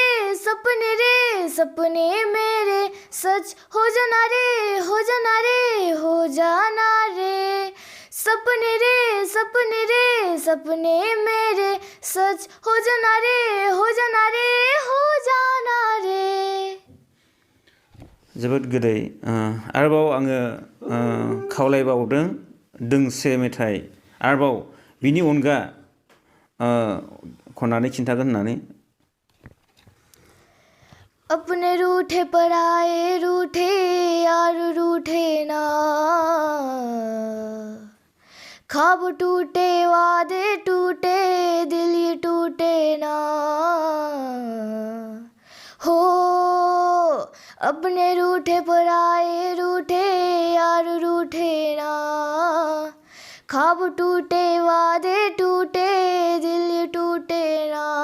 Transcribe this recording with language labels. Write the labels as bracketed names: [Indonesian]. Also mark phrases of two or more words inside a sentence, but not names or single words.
[Hindi] मेरे सच हो जाना रे हो जाना रे सपने मेरे सच हो जाना रे हो जाना रे [Bodo] जोबोद गोदै आरोबाव आङो खावलायबावदों दोंसे मेथाइ आरोबाव बिनि अनगा खननानै खिन्थागोन होननानै [Hindi] अपने रूठे पराए रूठे यार रूठे ना ख्वाब टूटे वादे टूटे दिल ये टूटे ना हो अपने रूठे पराए रूठे यार रूठे ना ख्वाब टूटे वादे टूटे दिल ये टूटे ना